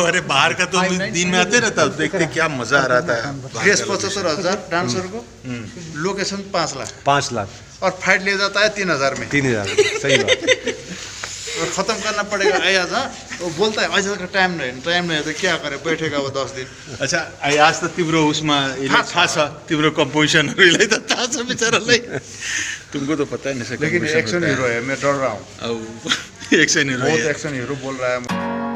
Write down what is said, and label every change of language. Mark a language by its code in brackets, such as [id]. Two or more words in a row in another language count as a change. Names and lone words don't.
[hi] अरे बाहर का तो दिन में आते रहता, देखते क्या मजा आ रहा था। ड्रेस 75,000 डांसर को, लोकेशन 5 लाख 5 लाख और फाइट ले जाता है 3,000 में 3000, सही बात। और खत्म करना पड़ेगा आज। हाँ वो बोलता है आज का टाइम नहीं तो क्या करे, बैठेगा वो 10 दिन। [ne] अच्छा आज त तिम्रो उसमा यसले थाहा छ तिम्रो कम्पोजिसनहरूलाई त थाहा छ बिचरालाई। [hi] तुमको तो पता है नहीं। लेकिन [en] action hero [hi] है, मैं डर रहा हूँ, [en] action hero [hi] बहुत [en] action hero [hi] बोल रहा है।